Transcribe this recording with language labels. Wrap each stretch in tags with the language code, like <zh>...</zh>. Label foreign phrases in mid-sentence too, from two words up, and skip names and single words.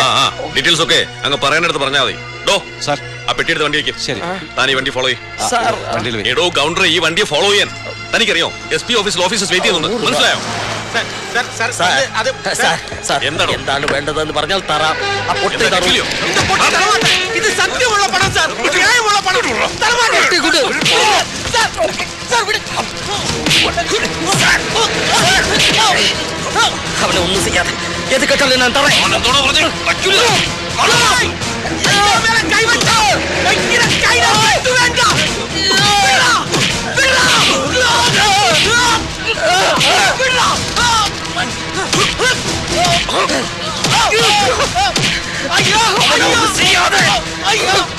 <ml>ഡീറ്റെയിൽസ് ഒക്കെ അങ്ങ് പറയാനെടുത്ത് പറഞ്ഞാൽ മതി. ഡോ സാർ, ആ പെട്ടിയെടുത്ത് വണ്ടി വയ്ക്കും. ശരി. താൻ ഈ വണ്ടി ഫോളോ സാർ. എടോ ഗൗണ്ടർ, ഈ വണ്ടിയെ ഫോളോ ചെയ്യാൻ തനിക്കറിയോ? SP ഓഫീസിൽ</ml> <en>officers wait</en> <ml>ചെയ്യുന്നുണ്ട്. മനസ്സിലായോ? എന്താണ് എന്താണ് വേണ്ടതെന്ന് പറഞ്ഞാൽ തരാം. ആ പൊട്ടി തരൂ.</ml> <ta>இது சத்தியமுள்ள பணம் சார். இது நியாயமுள்ள பணம். தரமாட்டேன்.</ta> <ml>കുട്.</ml> <ta>சார் விடு.</ta> <ml>അവനെ ഒന്നും ചെയ്യാതെ ഏത് കെട്ടാലും ഞാൻ തരാം.</ml> <ta>கை வச்சா வைக்கிற கையில வெட்டு வேண்டாம். ஐயோ செய்யாதே. ஐயோ</ta>